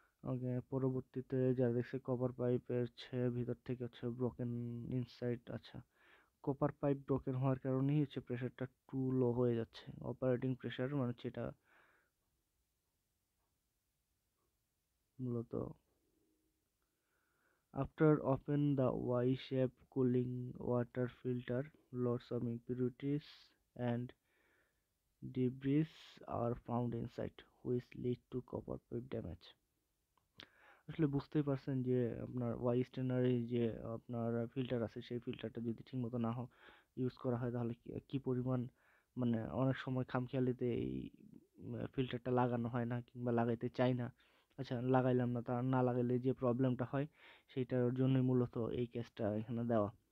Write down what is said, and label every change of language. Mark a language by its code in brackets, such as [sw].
[bn] ওকে, পরবর্তীতে যারা দেখছে কপার পাইপের হচ্ছে ভিতর থেকে হচ্ছে ব্রোকেন ইনসাইড। আচ্ছা, কপার পাইপ ব্রোকেন হওয়ার কারণেই হচ্ছে প্রেশারটা টু লো হয়ে যাচ্ছে, অপারেটিং প্রেশার মানে হচ্ছে এটা মূলত। [en] After open the Y shape cooling water filter lots of impurities and debris are found inside which lead to copper pipe damage. [bn] আসলে বুঝতেই পারছেন যে আপনার ওয়াই স্টেনারি যে আপনার ফিল্টার আছে সেই ফিল্টারটা যদি ঠিকমতো না ইউজ করা হয় তাহলে কি পরিমাণ, মানে অনেক সময় খামখেয়ালিতে এই ফিল্টারটা লাগানো হয় না কিংবা লাগাইতে চাই না। আচ্ছা লাগাইলাম না, তা না লাগাইলে যে প্রবলেমটা হয় সেইটার জন্যই মূলত এই কেসটা এখানে দেওয়া।